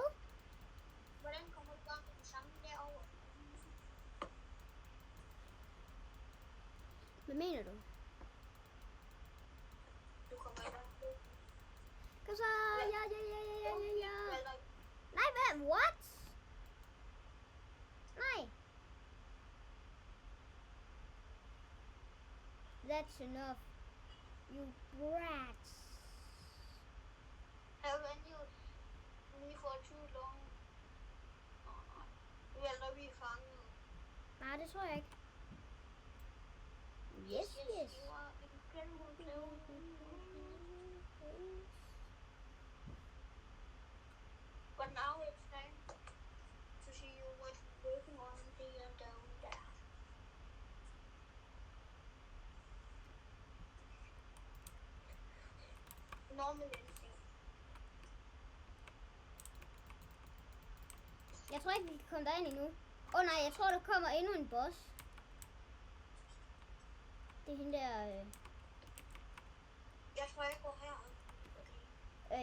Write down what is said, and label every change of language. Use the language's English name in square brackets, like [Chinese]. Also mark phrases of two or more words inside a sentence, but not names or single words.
[Danish] Hvordan kommer du bare med den samme derovre? Hvad mener du? Du kommer i hvert fald. Kom så! Ja. Valter, Nej, hvad? [English] What? Nej. That's enough. You brats. Haven't you? [Danish] Vi får 20 lån. Nej. Eller vi er fanget. Nej, det tror jeg ikke. [English] Yes, yes. You are incredible. But now it's time to see you what's working on here down there. Normal anything. [Danish] Jeg tror ikke, vi kan komme derind endnu. Nej, jeg tror, der kommer endnu en boss. Det er hende der... Jeg tror, jeg går herop. Okay.